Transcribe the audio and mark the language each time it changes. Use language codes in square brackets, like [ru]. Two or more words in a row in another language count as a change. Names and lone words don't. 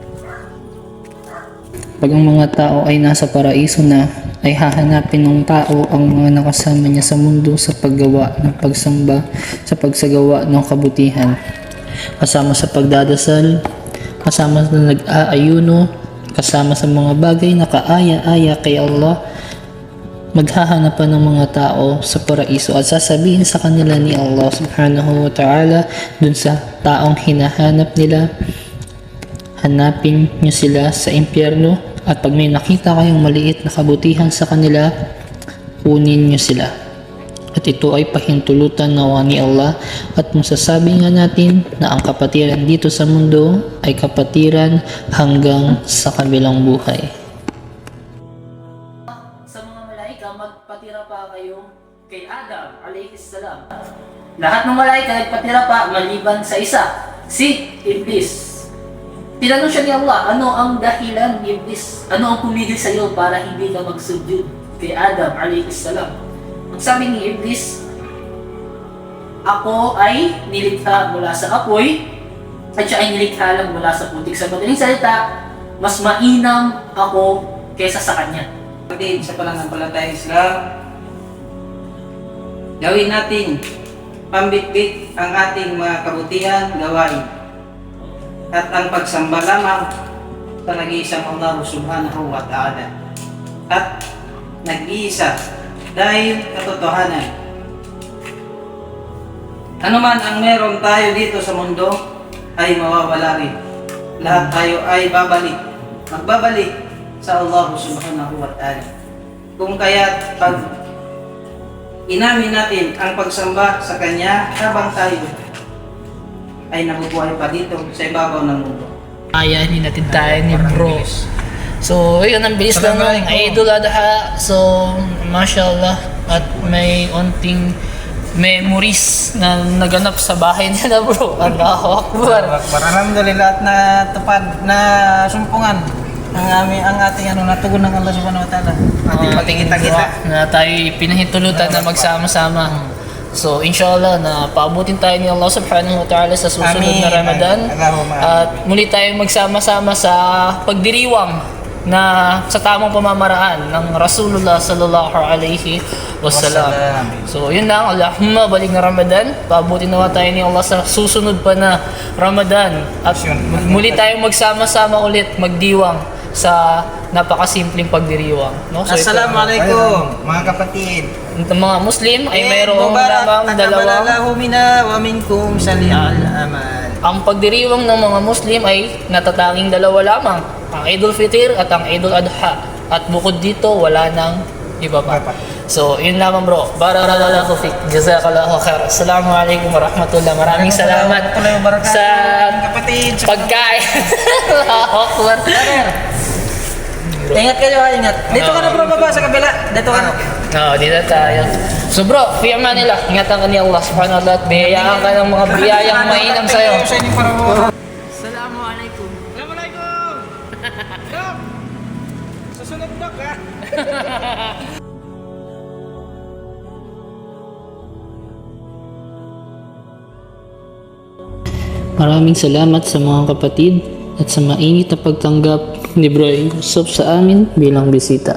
[tl] Pag ang mga tao ay nasa paraiso na, ay hahanapin ng tao ang mga nakasama niya sa mundo sa paggawa ng pagsamba, sa pagsagawa ng kabutihan. Kasama sa pagdadasal, kasama sa nag-aayuno, kasama sa mga bagay na kaaya-aya kay Allah, maghahanapan ng mga tao sa paraiso at sasabihin sa kanila ni Allah [ar] سبحانه وتعالى [tl] dun sa taong hinahanap nila, hanapin niyo sila sa impyerno at pag may nakita kayong maliit na kabutihan sa kanila, kunin niyo sila. At ito ay pahintulutan nawa ni Allah at masasabi nga natin na ang kapatiran dito sa mundo ay kapatiran hanggang sa kabilang buhay. Magpatira pa kayo kay Adam [ar] عليه السلام. [tl] Lahat ng malaika nagpatira pa maliban sa isa, si Iblis. Tinanong siya ni Allah, ano ang dahilan ni Iblis? Ano ang pumigil sa iyo para hindi ka magsujud kay Adam [ar] عليه السلام? [tl] Ang sabi ni Iblis, ako ay nilikha mula sa apoy at siya ay nilikha lang mula sa putik. Sa madaling salita, mas mainam ako kaysa sa kanya. Kapatid, sa pananampalatayang Islam, gawin natin pambitbit ang ating mga kabutihan gawain at ang pagsamba lamang sa nag-iisang Allah [ar] سبحانه وتعالى [tl] at nag-iisa dahil katotohanan. Ano man ang meron tayo dito sa mundo ay mawawala rin. Lahat tayo ay magbabalik sa Allah [ar] سبحانه وتعالى. [tl] Kung kaya't pag inamin natin ang pagsamba sa Kanya habang tayo ay nabubuhay pa dito sa ibabaw ng mundo. Ayahin natin tayo ni bro. So, yun, ang bilis lang ng Idul Adha. So, mashallah, at may onting memories na naganap sa bahay nila bro. [ar] الله أكبر. [tl] Alhamdulillah at natupad na sumpungan ang ating natugon ng Allah [ar] سبحانه وتعالى. [tl] Ating pagkikita-kita. Na tayo pinahintulutan na magsama-sama. So, inshallah, na paabutin tayo ni Allah [ar] سبحانه وتعالى [tl] sa susunod na Amin. Ramadan. Allahumma. At muli tayong magsama-sama sa pagdiriwang na sa tamang pamamaraan ng Rasulullah [ar] صلى الله عليه وسلم. [tl] So, yun lang. Allahumma, balik na Ramadan. Paabutin nawa tayo ni Allah sa susunod pa na Ramadan. At muli tayong magsama-sama ulit, magdiwang sa napakasimpleng pagdiriwang. No? So, Assalamualaikum mga kapatid. Ang mga Muslim ay mayroong lamang dalawang. [ar] منا ومنكم صالح الأعمال. [tl] Ang pagdiriwang ng mga Muslim ay natatanging dalawa lamang, ang Idul Fitr at ang Idul Adha. At bukod dito, wala nang iba pa. So, yun lamang bro. [ar] بارك الله فيك. جزاك الله خير. السلام عليكم ورحمة الله. [tl] Maraming salamat sa kapatid. pagkain. [ar] الله أكبر. [tl] Ingat kayo, ingat. Dito ka na bro, baba sa kabila. Dito ka na. Oo, dito tayo. So bro, [ar] في أمان الله, [tl] ingatan ka ni Allah [ar] سبحانه وتعالى [tl] at biyayaan ka ng mga biyayang mainam sa'yo. Assalamualaikum. Assalamualaikum. Dok. Susunod dok ha. Maraming salamat sa mga kapatid at sa mainit na pagtanggap ni Bro Yusuf sa amin bilang bisita.